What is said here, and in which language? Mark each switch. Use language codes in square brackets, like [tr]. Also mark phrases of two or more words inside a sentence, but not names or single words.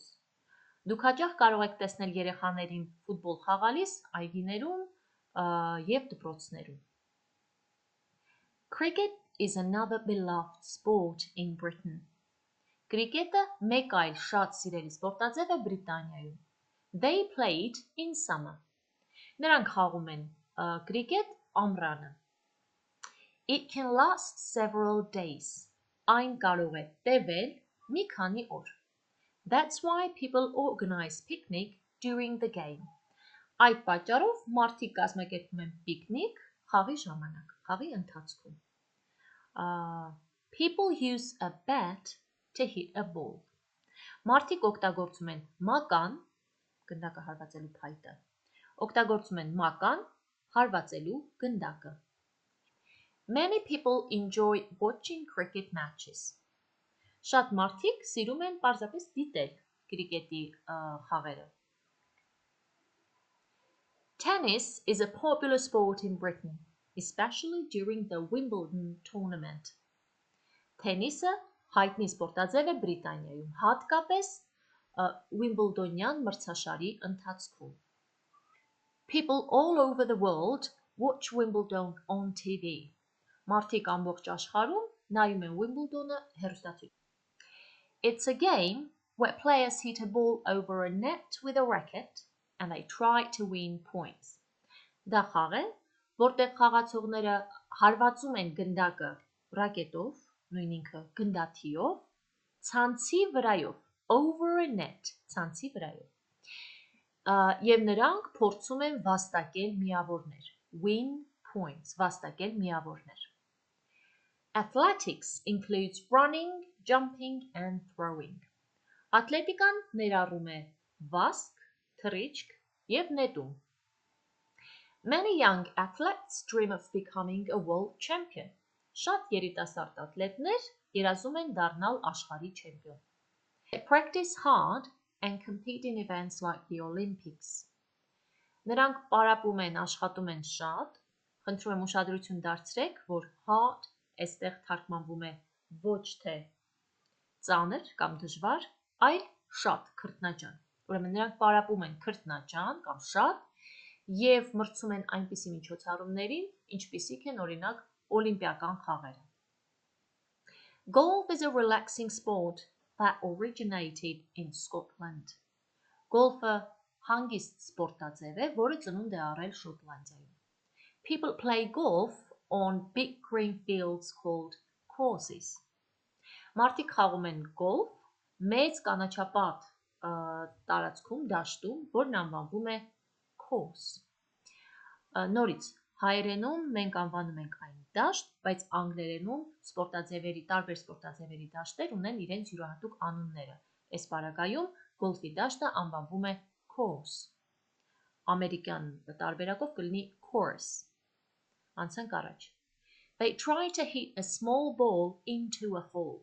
[hy] Դուք հաճախ կարող եք տեսնել երեխաներին ֆուտբոլ խաղալիս այգիներում և դպրոցներում։ [en] Cricket is another beloved sport in Britain. [hy] Կրիկետը մեկ այլ շատ սիրելի սպորտաձև է Բրիտանիայում։ [en] They play it in summer. [hy] Նրանք խաղում են կրիկետ ամռանը։ [en] It can last several days. [hy] Այն կարող է տևել մի քանի օր։ [en] That's why people organize picnic during the game. [hy] Այդ պատճառով մարդիկ կազմակերպում են պիկնիկ խաղի ժամանակ, խաղի ընթացքում։ [en] People use a bat to hit a ball. [hy] Մարդիկ օգտագործում են մական, գնդակը հարվածելու փայտը, օգտագործում են մական, հարվածելու գնդակը։ [en] Many people enjoy watching cricket matches. [hy] Շատ մարդիկ սիրում են պարզապես դիտել կրիկետի խաղերը։ [en] Tennis is a popular sport in Britain, especially during the Wimbledon tournament. [hy] Թենիսը հայտնի սպորտաձև է Բրիտանիայում, հատկապես Wimbledonian մրցաշարի ընթացքում։ [en] People all over the world watch Wimbledon on TV. [hy] Մարդիկ ամբողջ աշխարհում նայում են Wimbledon-ը հեռուստացույցով։ [en] It's a game where players hit a ball over a net with a racket and they try to win points. [hy] Դա խաղ է, որտեղ խաղացողները հարվածում են գնդակը ռակետով, նույն ինքը գնդաթիով, ցանցի վրայով, [en] over a net, [hy] ցանցի վրայով։ Եվ նրանք փորձում են վաստակել միավորներ, [en] win points, [hy] վաստակել միավորներ։ [en] Athletics includes running, jumping and throwing. [hy] Ատլետիկան ներառում է վազք, թռիչք և նետում։ [en] Many young athletes dream of becoming a world champion. [hy] Շատ երիտասարդ ատլետներ երազում են դառնալ աշխարհի չեմպիոն։ [en] They practice hard and compete in events like the Olympics. [hy] Նրանք պարապում են, աշխատում են շատ, խնդրում եմ ուշադրություն դարձրեք, որ hard այստեղ թարգմանվում է ոչ թե ծանր կամ դժվար, այլ շատ քրտնաջան։ Ուրեմն նրանք պարապում են քրտնաջան կամ շատ և մրցում են այնպիսի միջոցառումներին, ինչպիսիք են օրինակ օլիմպիական խաղերը։ [en] Golf is a relaxing sport that originated in Scotland. [hy] Գոլֆը հանգիստ սպորտաձև է, որը ծնունդ է առել Շոտլանդիայում։ [en] People play golf on big green fields called courses. [hy] Մարդիկ խաղում են գոլֆ մեծ կանաչապատ տարածքում, դաշտում, որն անվանվում է course։ Նորից, հայերենում մենք անվանում ենք այն դաշտ, բայց անգլերենում տարբեր սպորտաձևերի դաշտեր ունեն իրենց յուրահատուկ անունները։ Այս պարագայում գոլֆի դաշտը անվանվում է course։ Ամերիկյան տարբերակով կլինի course։ Անցանք առաջ։ [en] They try to hit a small ball into a hole.